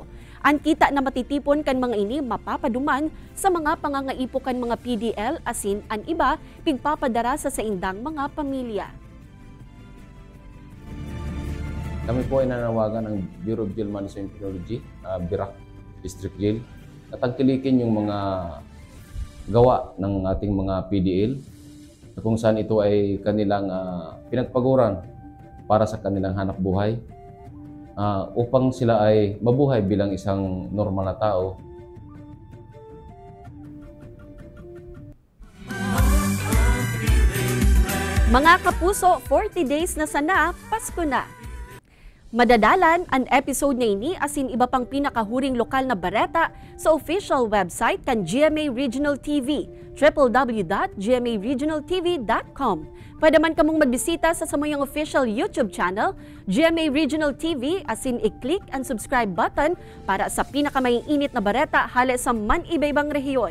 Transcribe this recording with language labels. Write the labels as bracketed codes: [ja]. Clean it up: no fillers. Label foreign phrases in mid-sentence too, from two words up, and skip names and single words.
[bik] Ang kita na matitipon kan mga ini mapapaduman sa mga pangangaipo kan mga PDL asin ang iba pigpapadara sa indang mga pamilya. [tl] Kami po ay nanawagan ng Bureau of Jail Management Technology, Virac District Jail, na tangkilikin yung mga gawa ng ating mga PDL kung saan ito ay kanilang pinagpaguran para sa kanilang hanap buhay upang sila ay mabuhay bilang isang normal na tao. Mga kapuso, 40 days na sana, Pasko na. [bik] Madadalan ang episode na ini asin iba pang pinakahuring lokal na bareta sa [en] official website [bik] kan GMA Regional TV, www.gmaregionaltv.com. Pwede man kamong magbisita sa samayang [en] official YouTube channel, [bik] GMA Regional TV, asin i-click ang [en] subscribe button [bik] para sa pinakamaiinit na bareta hale sa man-ibaybang rehiyon.